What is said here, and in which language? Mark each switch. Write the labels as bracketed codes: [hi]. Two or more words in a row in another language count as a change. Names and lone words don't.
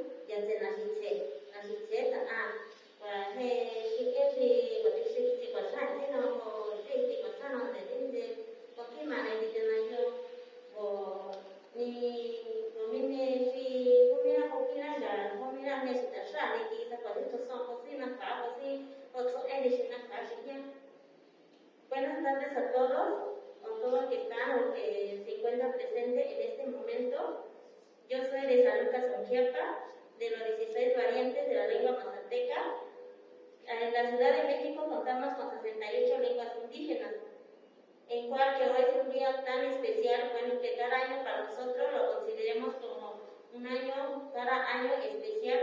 [es] yansen ahitse wa he every what is it was right no safety was on the things ko ki mane di na yo o ni nomine fi kumira kokira ga komira ne sta shani ki sa ko to son ko si na ka ko si o to ene na ka shi. Buenas tardes a todos, a todos que están o que se encuentran presentes en este momento. Yo soy de San Lucas Onjiapa, de los 16 variantes de la lengua mazateca. En la Ciudad de México contamos con 68 lenguas indígenas, en cual que hoy es un día tan especial, bueno, que cada año para nosotros lo consideremos como un año, cada año especial.